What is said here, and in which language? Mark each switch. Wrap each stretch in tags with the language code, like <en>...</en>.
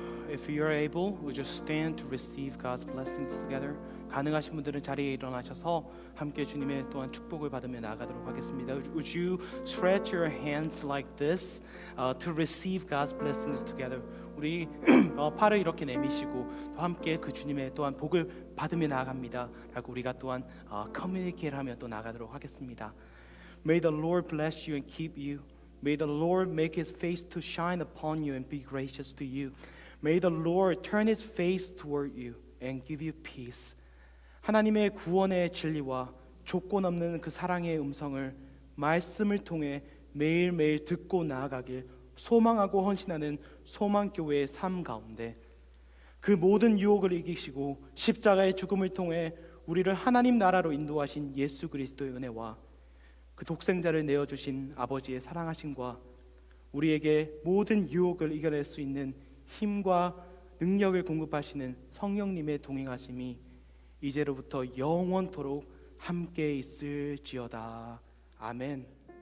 <en>If you are able, would you stand to receive God's blessings together?</en> <ko>가능하신 분들은 자리에 일어나셔서 함께 주님의 또한 축복을 받으며 나가도록 하겠습니다.</ko> <en>Would you stretch your hands like this to receive God's blessings together?</en> <ko>우리 팔을 이렇게 내미시고 또 함께 그 주님의 또한 복을 받으며 나아갑니다. 라고 우리가 또한 커뮤니케이트하며 또 나가도록 하겠습니다.</ko> <en>May the Lord bless you and keep you. May the Lord make His face to shine upon you and be gracious to you. May the Lord turn His face toward you and give you peace.</en> <ko>하나님의 구원의 진리와 조건 없는 그 사랑의 음성을 말씀을 통해 매일매일 듣고 나아가길 소망하고 헌신하는 소망교회의 삶 가운데 그 모든 유혹을 이기시고 십자가의 죽음을 통해 우리를 하나님 나라로 인도하신 예수 그리스도의 은혜와 그 독생자를 내어주신 아버지의 사랑하심과 우리에게 모든 유혹을 이겨낼 수 있는 힘과 능력을 공급하시는 성령님의 동행하심이 이제로부터 영원토록 함께 있을지어다. 아멘.</ko>